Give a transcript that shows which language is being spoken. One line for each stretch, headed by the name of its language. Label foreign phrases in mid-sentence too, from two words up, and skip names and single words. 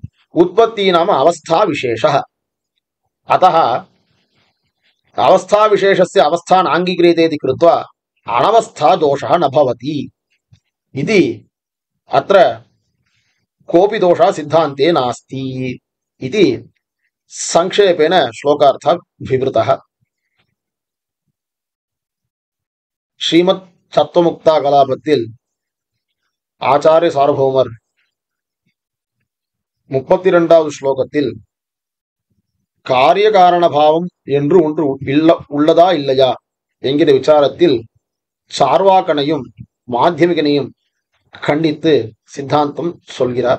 Sanskrit: उत्पत्तिः नाम अवस्थाविशेषः। अतः अवस्थाविशेषस्य अवस्था नाङ्गीक्रियते इति कृत्वा अनवस्था दोषः न भवति इति अत्र कोऽपि दोषः सिद्धान्ते नास्ति इति संक्षेपेण श्लोकार्थः विवृतः।
Tamil: श्रीमत् தத்துவமுக்தா கலாபத்தில் ஆச்சாரிய சார்வபௌமர் 32வது ஸ்லோகத்தில் காரியகாரண பாவம் என்று ஒன்று உள்ளதா இல்லையா என்கிற விசாரத்தில் சார்வாகனையும் மாத்தியமிகனையும் கண்டித்து சித்தாந்தம் சொல்கிறார்.